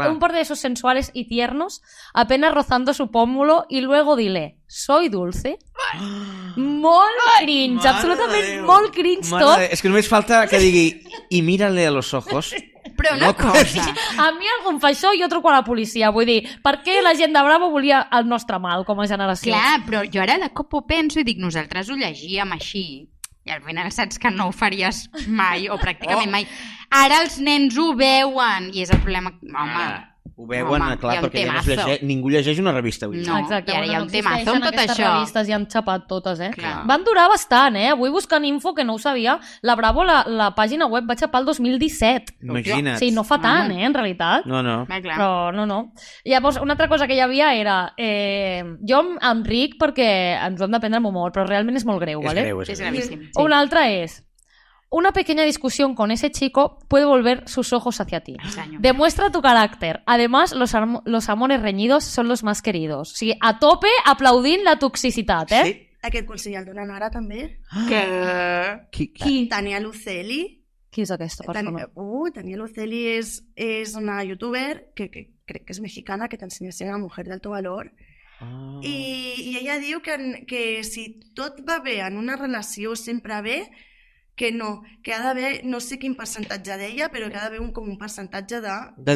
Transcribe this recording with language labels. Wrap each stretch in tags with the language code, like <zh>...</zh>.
<es>Un par de besos sensuales y tiernos, apenas rozando su pómulo, y luego dile, soy dulce.</es> <ca>Molt cringe, absolutament molt cringe tot. És que només falta que digui, i</ca> <es>mírale a los ojos.</es> <ca>Però una cosa... A mi algú em fa això i jo truco a la policia. Vull dir, per què la gent de Bravo volia el nostre mal com a generació? Clar, però jo ara de cop ho penso i dic, nosaltres ho llegíem així. I al final saps que no ho faries mai, o pràcticament mai. Ara els nens ho veuen, i és el problema... Home, ho veuen, clar, perquè ja ningú llegeix una revista avui. No, exacte, i ara hi ha un temazo amb tot això. Aquestes revistes ja han xapat totes, Clar. Van durar bastant, Avui buscant info, que no ho sabia, la Bravo, la pàgina web va xapar el 2017. Imagina't. Sí, no fa tant, en realitat. No. Però no. Llavors, una altra cosa que hi havia era... jo em ric perquè ens ho hem de prendre amb humor, però realment és molt greu, és ¿vale? greu. És gravíssim. Sí. Una altra és...</ca> <es>Una pequeña discusión con ese chico puede volver sus ojos hacia ti. Demuestra tu carácter. Además, los amores reñidos son los más queridos.</es> <ca>O sigui, a tope aplaudint la toxicitat, Sí. Aquest consell el donen ara, també. Qui? Tania Luceli. Qui és aquesta persona? Tania Luceli és una youtuber que crec que és mexicana, que t'ensenya a Mujer de Alto Valor. I ella diu que si tot va bé en una relació, sempre bé, que no, que ha d'haver, no sé quin percentatge d'ella, però que ha d'haver un percentatge de</ca>